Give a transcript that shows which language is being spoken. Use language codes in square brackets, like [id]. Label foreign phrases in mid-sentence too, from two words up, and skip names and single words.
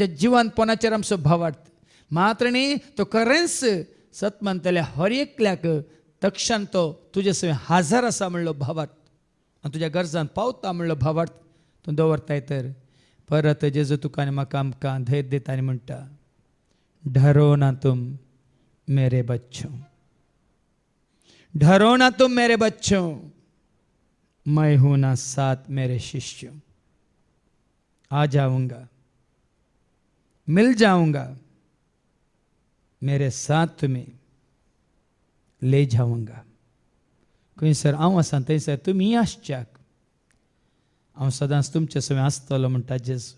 [kok] जिवंतपणाचेर आमचो भावार्थ मात्र न्ही तो खरेंच सत म्हणटल्या हर एकल्याक तक्षण तो तुजे सवय हाजार आसा म्हणलो भावार्थ आनी तुज्या गरजान पावता म्हणलो भावार्थ तूं दवरताय तर परत जेजू तुका आनी म्हाका आमकां धैर्य दिता आनी म्हणटा [hi] डरो ना तुम मेरे बच्चों डरो ना तुम मेरे बच्चों मैं हूं ना साथ मेरे शिष्यों आ जाऊंगा मिल जाऊंगा मेरे साथ तुम्हें ले जाऊंगा. [kok] खंयसर हांव आसा थंयसर तुमी आसच्याक हांव सदांच तुमचे सवय आसतलो म्हणटा जेजू.